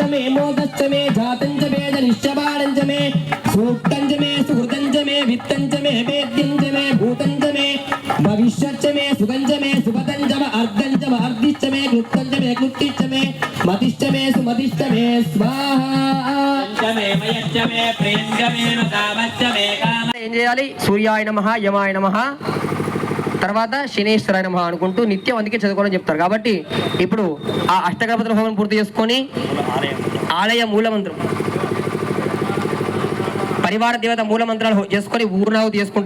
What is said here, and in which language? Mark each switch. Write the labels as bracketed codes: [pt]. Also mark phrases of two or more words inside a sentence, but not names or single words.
[sa] मे मोदश्च मे जातं च मे जनिष्यबाणं च मे सूक्तं च मे सुहृतं च मे वित्तं च मे वेद्यं च मे भूतं च मे भविष्यच्च मे सुगं च मे सुपतं च मे अर्धं च मे अर्धिश्च मे क्लुप्तं च मे क्लुप्तिश्च मे मतिश्च मे सुमतिश्च मे स्वाहा च मे मयश्च मे प्रियं च मे कामश्च मे काम। [te] ఏం చేయాలి? [sa] సూర్యాయ నమః యమాయ నమః [te] తర్వాత [sa] శనేశ్వరాయ నమః [te] అనుకుంటూ నిత్యం అందుకే చదువుకోవాలని చెప్తారు. కాబట్టి ఇప్పుడు ఆ అష్టగణపతుల హోమం పూర్తి చేసుకొని ఆలయ మూలమంత్రం పరివార దేవత మూలమంత్రాలు చేసుకొని ఊర్ణాహుతి చేసుకుంటాం.